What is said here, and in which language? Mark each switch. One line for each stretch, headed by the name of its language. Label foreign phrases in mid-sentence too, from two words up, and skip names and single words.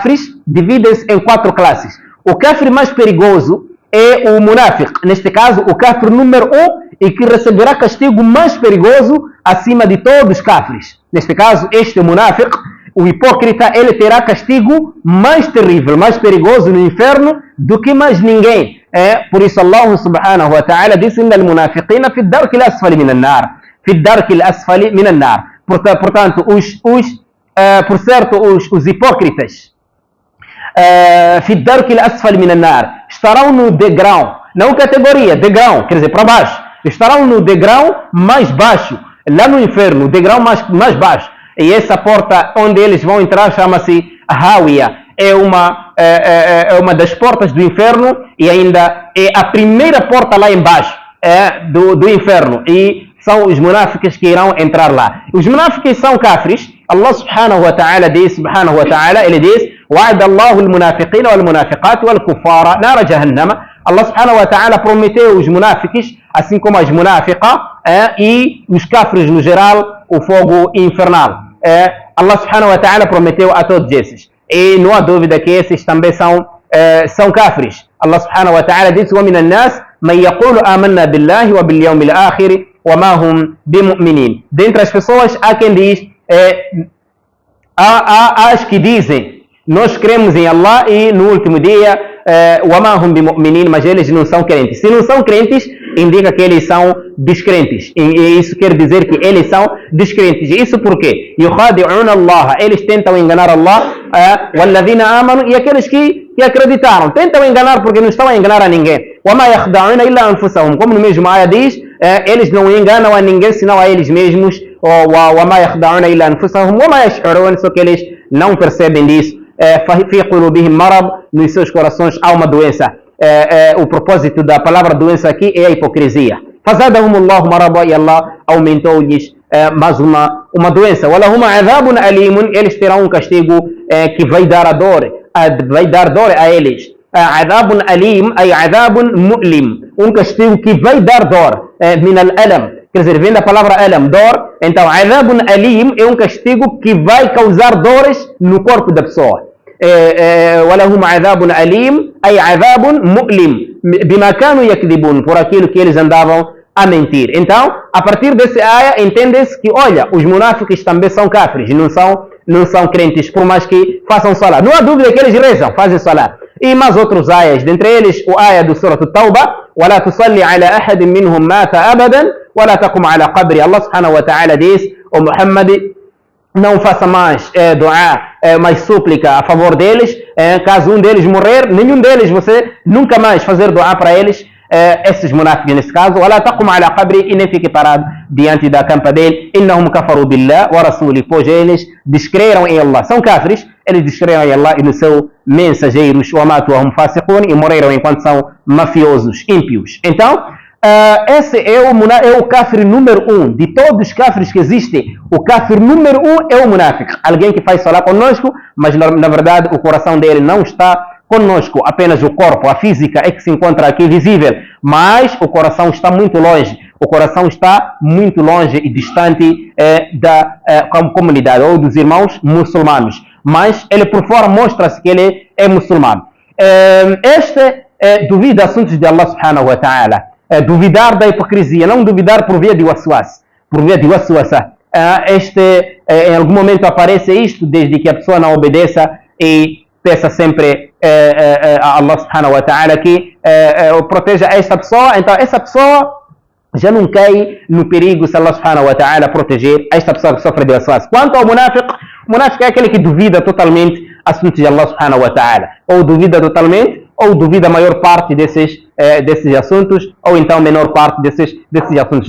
Portuguese: O Kafir mais perigoso é o Munafiq. Neste caso, o Kafir número 1 e que receberá castigo mais perigoso acima de todos os Kafirs. Neste caso, este Munafiq, o hipócrita, ele terá castigo mais terrível, mais perigoso no inferno do que mais ninguém. Por isso
Arabic: الله سبحانه وتعالى disse: "إن المنافقين في الدرك الأسفل من النار."
Portuguese: Portanto, os hipócritas
Arabic: في الدرك الأسفل من النار
Portuguese: estarão no degrau, não categoria, degrau, quer dizer, para baixo. Estarão no degrau mais baixo, lá no inferno, o degrau mais baixo. E essa porta onde eles vão entrar chama-se Hawiya. É uma das portas do inferno e ainda é a primeira porta lá embaixo do inferno. E são os munáficos que irão entrar lá. Os munáficos são Kafirs.
Arabic: الله سبحانه وتعالى
Portuguese: diz, ele diz:
Arabic: "وعد الله المنافقين والمنافقات والكفار نار جهنم." الله سبحانه وتعالى
Portuguese: prometeu os munáficos, assim como as munáficas, e os Kafirs no geral, o fogo infernal.
Arabic: الله سبحانه وتعالى
Portuguese: prometeu a todos esses. E não há dúvida que esses também são Kafirs.
Arabic: الله سبحانه وتعالى diz: "ومن الناس من يقول آمنا بالله وباليوم الآخر وما هم بمؤمنين."
Portuguese: Dentre as pessoas há quem diz, há as que dizem: "Nós cremos em Allah e no último dia,
Arabic: وما هم بمؤمنين",
Portuguese: mas eles não são crentes. Se não são crentes, indica que eles são descrentes. E isso quer dizer que eles são descrentes. Isso por quê?
Arabic: يخادعون الله.
Portuguese: Eles tentam enganar Allah.
Arabic: والذين آمنوا.
Portuguese: E aqueles que acreditaram. Tentam enganar porque não estão a enganar a ninguém.
Arabic: وما يخدعون إلا أنفسهم.
Portuguese: Como no mesmo ayah diz, eles não enganam a ninguém senão a eles mesmos.
Arabic: وما يخدعون إلا أنفسهم. وما يشعرون.
Portuguese: Só que eles não percebem disso.
Arabic: في قلوبهم مرض.
Portuguese: Nos seus corações há uma doença. O propósito da palavra doença aqui é a hipocrisia.
Arabic: فزادهم الله مرضا,
Portuguese: e Allah aumentou-lhes mais uma doença.
Arabic: ولهم عذاب أليم,
Portuguese: eles terão um castigo que vai dar dor a eles.
Arabic: عذاب أليم أي عذاب مؤلم,
Portuguese: um castigo que vai dar dor.
Arabic: من الألم,
Portuguese: quer dizer, vem da palavra alam, dor. Então,
Arabic: عذاب أليم
Portuguese: é um castigo que vai causar dores no corpo da pessoa.
Arabic: وَلَهُمْ عَذَابٌ أَلِيمٌ أي عذاب مؤلم بما كانوا يكذبون,
Portuguese: por aquilo que eles andavam a mentir. Então, a partir desse ayah, entende-se que, olha, os munáficos também são Kafirs, não são crentes, por mais que façam salah. Não há dúvida que eles rezam, fazem salah. E mais outros ayahs, dentre eles o ayah do Surah At-Tawbah:
Arabic: وَلَا تُصَلِّ عَلَى أَحَدٍ مِّنْهُمْ مَاتَ أَبَدًا وَلَا تَقُمْ عَلَى قَبْرِ. الله سبحانه وتعالى
Portuguese: diz: "O Muhammad, não faça mais dua, mais súplica a favor deles. Caso um deles morrer, nenhum deles, você nunca mais fazer dua para eles." Esses munáficos nesse caso:
Arabic: "ولا تقم على قبر",
Portuguese: e nem fique parado diante da campa dele.
Arabic: "إنهم كفروا بالله ورسوله",
Portuguese: pois eles descreram em Allah. São Kafirs, eles descreram em Allah e no seu mensageiros.
Arabic: "وماتوا وهم فاسقون",
Portuguese: e morreram enquanto são mafiosos, ímpios. Então, esse é o Kafir número 1. De todos os Kafirs que existem, o Kafir número 1 é o Munafiq. Alguém que faz salah conosco, mas na verdade o coração dele não está conosco. Apenas o corpo, a física é que se encontra aqui visível. Mas o coração está muito longe. O coração está muito longe e distante da comunidade ou dos irmãos muçulmanos. mas ele por fora mostra-se que ele é muçulmano. Duvida assuntos de
Arabic: الله سبحانه وتعالى.
Portuguese: Duvidar da hipocrisia, não duvidar por via de waswas, por via de waswasa. Em algum momento aparece isto, desde que a pessoa não obedeça e peça sempre a
Arabic: الله سبحانه وتعالى
Portuguese: que proteja esta pessoa. Então essa pessoa já não cai no perigo se
Arabic: الله سبحانه وتعالى
Portuguese: proteger esta pessoa que sofre de waswas. Quanto ao munafiq, o munafiq é aquele que duvida totalmente assuntos de
Arabic: الله سبحانه وتعالى,
Portuguese: ou duvida totalmente, ou duvida a maior parte desses assuntos, ou então a menor parte desses assuntos.